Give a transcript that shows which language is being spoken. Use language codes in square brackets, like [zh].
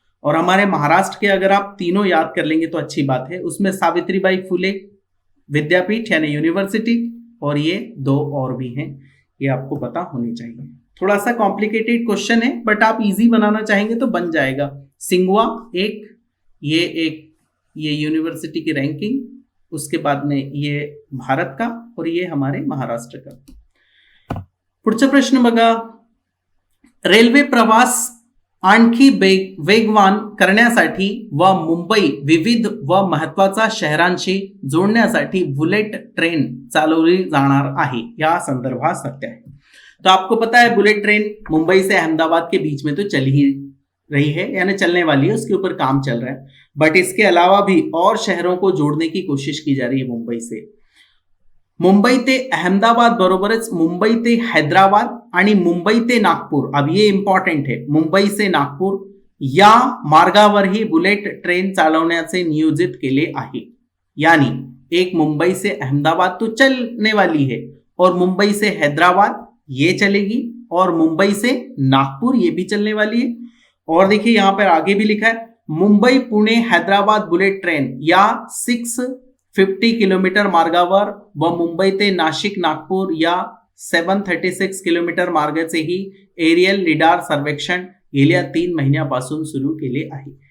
[hi] और हमारे महाराष्ट्र के अगर आप तीनों याद कर लेंगे तो अच्छी बात है, उसमें सावित्रीबाई फुले विद्यापीठ यानी यूनिवर्सिटी, और ये 2 और भी हैं, ये आपको पता होनी चाहिए। थोड़ा सा कॉम्प्लिकेटेड क्वेश्चन है बट आप इजी बनाना चाहेंगे तो बन जाएगा। सिंगुआ एक, ये एक ये यूनिवर्सिटी की रँकिंग, उसके बाद में ये भारत का और ये हमारे महाराष्ट्र का. [mr] पुढचा प्रश्न बघा. रेल्वे प्रवास आणखी वेगवान करण्यासाठी व मुंबई विविध व महत्वाच्या शहरांशी जोड़ण्यासाठी बुलेट ट्रेन चालवली जाणार आहे, या संदर्भात सत्य है. [hi] तो आपको पता है बुलेट ट्रेन मुंबई से अहमदाबाद के बीच में तो चल ही रही है, यानी चलने वाली है, उसके ऊपर काम चल रहा है. बट इसके अलावा भी और शहरों को जोड़ने की कोशिश की जा रही है मुंबई से. [mr] मुंबई ते अहमदाबाद बरोबरच मुंबई ते हैदराबाद आणि मुंबई ते नागपूर. [hi] अब ये इंपॉर्टंट है, मुंबई से [mr] नागपूर या मार्गावरही बुलेट ट्रेन चालवण्याचे नियोजित केले आहे. [hi] यानी एक मुंबई से अहमदाबाद तो चलने वाली है और मुंबई से हैदराबाद ये चलेगी और मुंबई से नागपुर ये भी चलने वाली है. और देखिए यहां पर आगे भी लिखा है [mr] मुंबई पुणे हैदराबाद बुलेट ट्रेन या 650 किलोमीटर मार्गावर व मुंबई ते नाशिक नागपूर या 736 किलोमीटर मार्गाचेही एरियल लिडार सर्वेक्षण गेल्या 3 महिन्यापासून सुरू केले आहे.